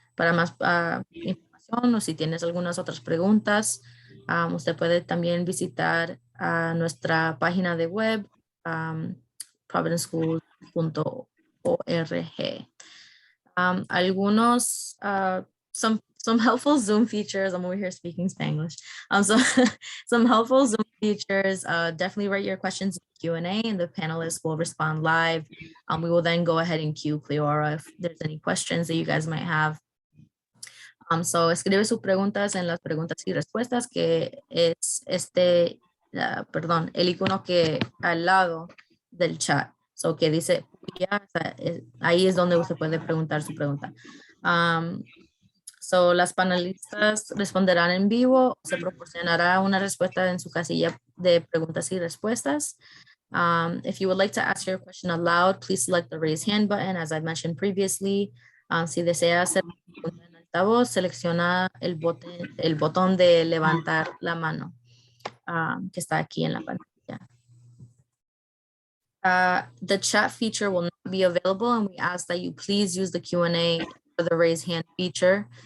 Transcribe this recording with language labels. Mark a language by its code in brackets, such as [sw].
[es] Para más información o si tienes algunas otras preguntas, usted puede también visitar nuestra página de web, providenceschools.org. Algunos, [en] some helpful Zoom features. I'm over here speaking Spanglish. So some helpful Zoom features. Definitely write your questions in Q&A and the panelists will respond live. We will then go ahead and queue Cleora if there's any questions that you guys might have. [es] So escribe sus preguntas en las preguntas y respuestas, que es el icono que al lado del chat. So que dice, ahí es donde usted puede preguntar su pregunta. So las panelistas responderán en vivo, se proporcionará una respuesta en su casilla de preguntas y respuestas. [en] If you would like to ask your question aloud, please select the raise hand button, as I mentioned previously. [es] Si desea hacer pregunta en altavoz, selecciona el botón de levantar la mano que está aquí en la pantalla. [en] The chat feature will not be available, and we ask that you please use the Q&A or the raise hand feature.